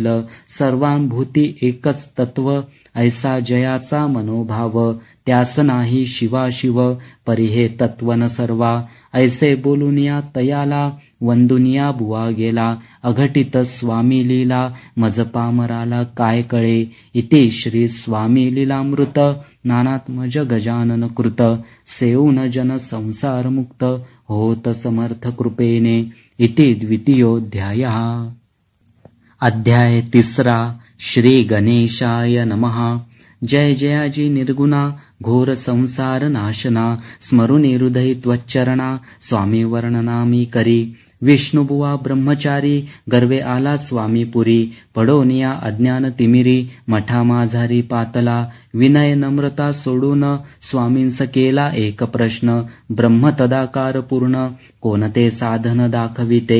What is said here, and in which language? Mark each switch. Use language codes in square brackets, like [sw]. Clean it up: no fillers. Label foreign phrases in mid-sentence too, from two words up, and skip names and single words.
[mr] सर्वांभूती एकच तत्व ऐसा जयाचा मनोभाव. त्यास नाही शिवाशिव परिहे तत्व न सर्वा. ऐसे बोलुनिया तयाला वंदुनिया बुवा गेला. अघटित स्वामी लीला मज पामराला काय कळे. इति श्री स्वामी लीलामृत नानात्मज गजानन कृत. सेऊन जन संसार मुक्त होत समर्थ कृपेने. [sa] इति द्वितीयोऽध्याय. अध्याय 3. श्री गणेशाय नमः. [mr] जय जयाजी निर्गुणा घोर संसार नाशना. स्मरुनी हृदय त्वच्चरणा स्वामी वर्णनामी करी. विष्णुबुवा ब्रह्मचारी गर्वे आला स्वामीपुरी. पडोनिया अज्ञान तिमिरी मठा माझारी पातला. विनय नम्रता सोडून स्वामींस केला एक प्रश्न. ब्रह्म तदाकार पूर्ण कोणते साधन दाखविते.